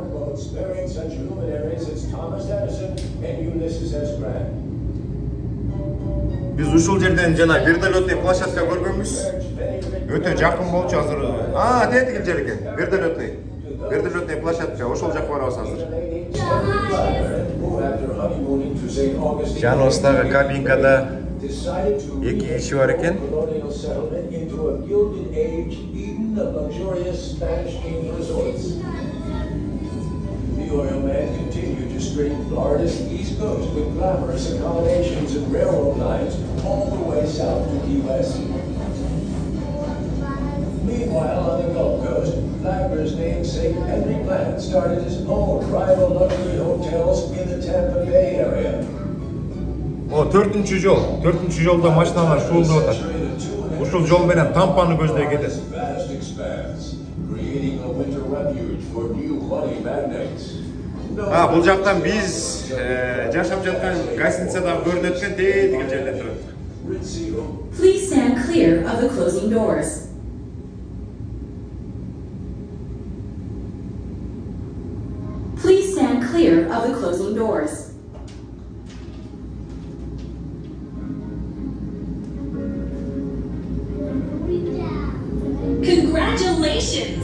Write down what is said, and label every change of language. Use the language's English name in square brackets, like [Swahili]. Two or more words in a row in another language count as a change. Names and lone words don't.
[Kyrgyz] Биз ушул жерден жана [Russian] вертолетный площадка [Kyrgyz] көргөнбүз. Өтө жакын болчу азыр. Тетигил жер экен. [Russian] Вертолетный площадка. [Kyrgyz] Ошол жакка барабыз азыр. Жаныбыздагы кабинкада эки киши бар экен. [English] The oil man continued to string Florida's east coast with glamorous accommodations and railroad lines all the way south to Key West. Meanwhile, on the Gulf Coast, Flagler's namesake Henry Plant started his own rival luxury hotels in the Tampa Bay area. [Kyrgyz] Төртүнчү жолдо машиналар шуулдап атат. Ушул жол менен Тампаны көздөй кетет. Бул жактан биз жашап жаткан гостиницадагы көрүнөт экен, тетигил жерде турат. [English] Please stand clear of the closing doors. Please stand clear of the closing doors. Congratulations!